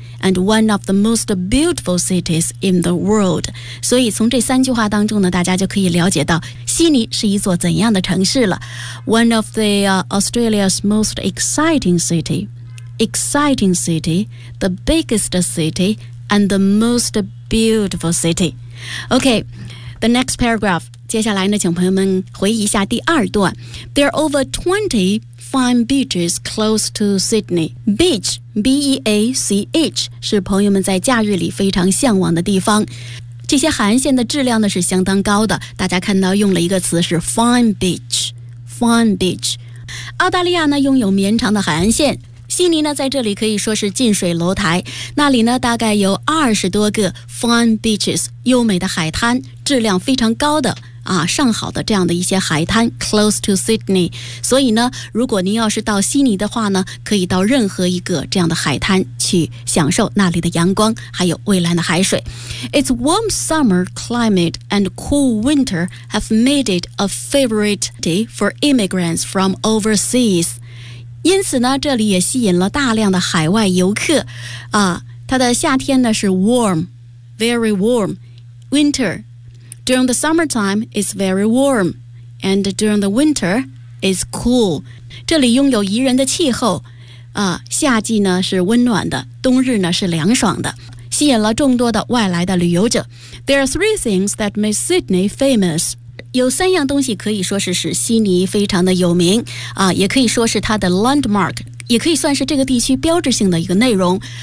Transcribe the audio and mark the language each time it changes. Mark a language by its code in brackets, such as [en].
[en] And one of the most beautiful cities in the world. [zh] 所以从这三句话当中呢，大家就可以了解到悉尼是一座怎样的城市了。 [en] One of the、Australia's most exciting city, the biggest city, and the most beautiful city. Okay, the next paragraph. [zh] 接下来呢，请朋友们回忆一下第二段。 [en] There are over 20 fine beaches close to Sydney. Beach, B-E-A-C-H, [zh] 是朋友们在假日里非常向往的地方。这些海岸线的质量呢是相当高的，大家看到用了一个词是 fine beach, fine beach。澳大利亚呢拥有绵长的海岸线，悉尼呢在这里可以说是近水楼台，那里呢大概有20多个 fine beaches, 优美的海滩，质量非常高的啊，上好的这样的一些海滩 close to Sydney。所以呢如果您要是到悉尼的话呢，可以到任何一个这样的海滩去享受那里的阳光还有蔚蓝的海水。 [en] It's warm summer climate and cool winter have made it a favorite day for immigrants from overseas。 [zh] 因此呢这里也吸引了大量的海外游客啊，它的夏天呢是 [en] warm, very warm, winterDuring the summertime, it's very warm. And during the winter, it's cool. [zh] 这里拥有宜人的气候、夏季呢是温暖的，冬日呢是凉爽的，吸引了众多的外来的旅游者。 [en] There are three things that make Sydney famous. [zh] 有三样东西可以说是使悉尼非常的有名、也可以说是它的 landmark, 也可以算是这个地区标志性的一个内容。